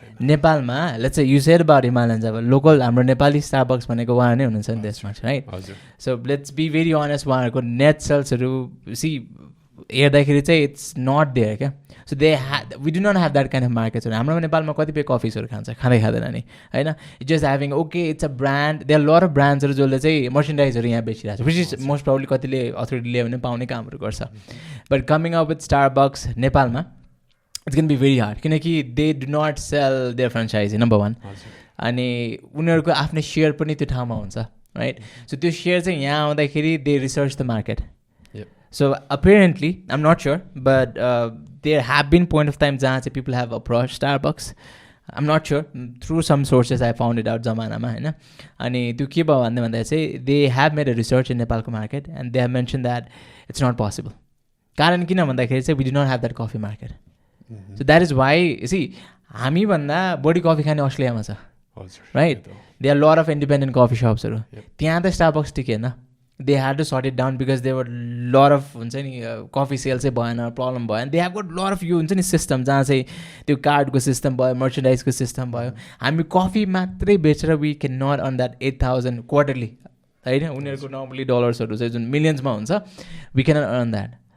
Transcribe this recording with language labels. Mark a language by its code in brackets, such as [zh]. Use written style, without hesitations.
[ne] नेपालमा let's you said about Himalayan Java local हाम्रो Nepali Starbucks भनेको उहाँ नै हुनुहुन्छ नि त्यसमा right so [en] let's be very honest [ne] उहाँहरूको नेट सेल्सहरू सी हेर्दाखेरि चाहिँ इट्स नट देयर क्या [en] so we do not have that kind of मार्केट्सहरू [ne] हाम्रो नेपालमा कतिपय कफिजहरू खाँदैन नि होइन just having okay it's a brand दे are lot of ब्रान्ड्सहरू जसले चाहिँ मर्चेन्डाइजहरू यहाँ बेचिरहेको छ विच इज मोस्ट प्रब्ली कतिले अथोरिटी लियो भने पाउने कामहरू गर्छ but coming up with Starbucks नेपालमा [en] it's can be very hard [ne] किनकि [en] they do not sell their franchisee number 1 [ne] अनि उनीहरूको आफ्नै सेयर पनि त्यो ठाउँमा हुन्छ राइट सो त्यो सेयर चाहिँ यहाँ आउँदाखेरि [en] They research the market. So apparently, I'm not sure, but there have been point of time [ne] जहाँ चाहिँ [en] people have approached Starbucks. I'm not sure. Through some sources, I found it out [ne] जमानामा होइन अनि त्यो के भयो भन्दा चाहिँ [en] they have made a research in नेपालको market and they have mentioned that it's not possible. [ne] कारण किन भन्दाखेरि चाहिँ [en] we do not have that coffee market. So that is why, see, [ne] हामीभन्दा बढी कफी खाने अस्ट्रेलियामा छ right [en] there are a lot of independent coffee shops [ne] त्यहाँ त Starbucks टिकेन [en] they had to sort it down because there were lot of [ne] हुन्छ नि coffee sale चाहिँ भएन प्रब्लम भयो [en] and they have got lot of [ne] यो हुन्छ नि सिस्टम जहाँ चाहिँ त्यो कार्डको सिस्टम भयो मर्चेन्डाइजको सिस्टम भयो हामी कफी मात्रै बेचेर [en] we can not earn that 8,000 quarterly [ne] होइन उनीहरूको नर्मली डलर्सहरू चाहिँ जुन मिलियन्समा हुन्छ [en] we can not earn that